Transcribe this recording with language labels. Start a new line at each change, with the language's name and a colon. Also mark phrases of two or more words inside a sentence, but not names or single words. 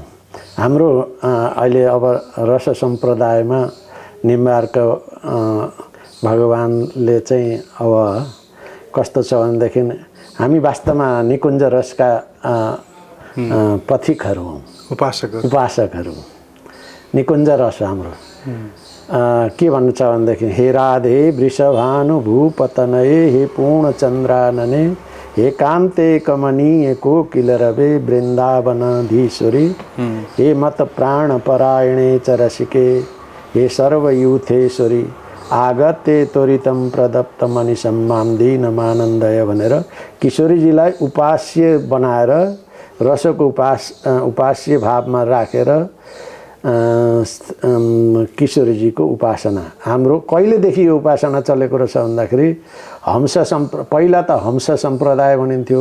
Nepali: हाम्रो अहिले अब रस सम्प्रदायमा निम्बार्क भगवानले चाहिँ अब कस्तो छ भनेदेखि हामी वास्तवमा निकुञ्ज रसका पथिकहरू हौँ, उपासकहरू। निकुञ्ज रस हाम्रो के भन्नु छ भनेदेखि
Sanskrit: हे राधे वृषभानुभूपतनये हे पूर्णचन्द्रानने हे कान्ते कमनीय कोकिल रवे वृन्दावनाधीश्वरी हे मत प्राण परायणे च रसिके हे सर्वयूथेश्वरी आगते त्वरितं प्रदत्त मनिषं मां दीनमानन्दय
Nepali: भनेर किशोरीजीलाई उपास्य बनाएर रसको उपास्य भावमा राखेर किशोरीजीको उपासना हाम्रो कहिलेदेखि यो उपासना चलेको रहेछ भन्दाखेरि पहिला त हंस सम्प्रदाय भनिन्थ्यो।